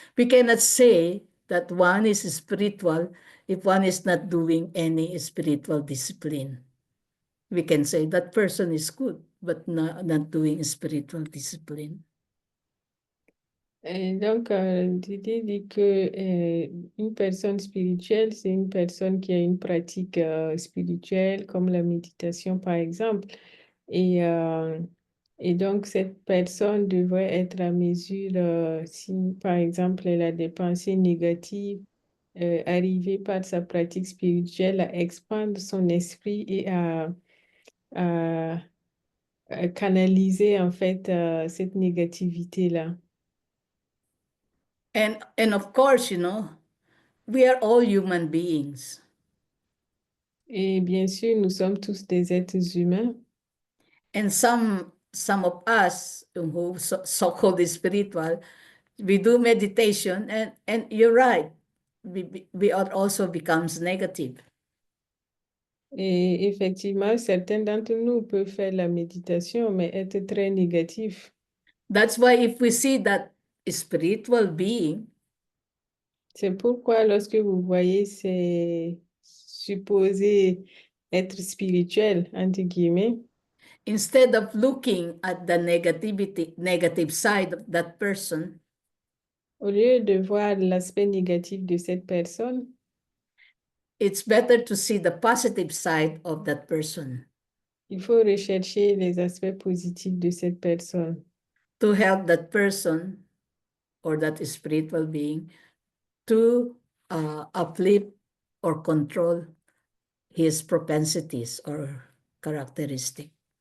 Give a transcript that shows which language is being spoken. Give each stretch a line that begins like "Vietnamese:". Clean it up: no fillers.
English: We cannot say that one is spiritual if one is not doing any spiritual discipline. We can say that person is good, but not doing spiritual discipline.
French: Et donc, Didi dit que une personne spirituelle, c'est une personne qui a une pratique spirituelle, comme la méditation, par exemple. Et, euh, et donc, cette personne devrait être à mesure, si, par exemple, elle a des pensées négatives, arriver par sa pratique spirituelle à expandre son esprit et à- à canaliser, en fait, cette négativité-là.
English: And of course, we are all human beings.
French: Et bien sûr, nous sommes tous des êtres humains.
English: And some of us who so-called spiritual, we do meditation, and you're right, we also becomes negative.
French: Et effectivement, certains d'entre nous peuvent faire la méditation, mais être très négatifs.
English: That's why if we see that spiritual being,
French: C'est pourquoi lorsque vous voyez ces supposés être spirituels, entre guillemets,
English: instead of looking at the negative side of that person,
French: au lieu de voir l'aspect négatif de cette personne,
English: it's better to see the positive side of that person
French: il faut rechercher les aspects positifs de cette personne
English: to help that person or that spiritual being to uplift or control his propensities or characteristics.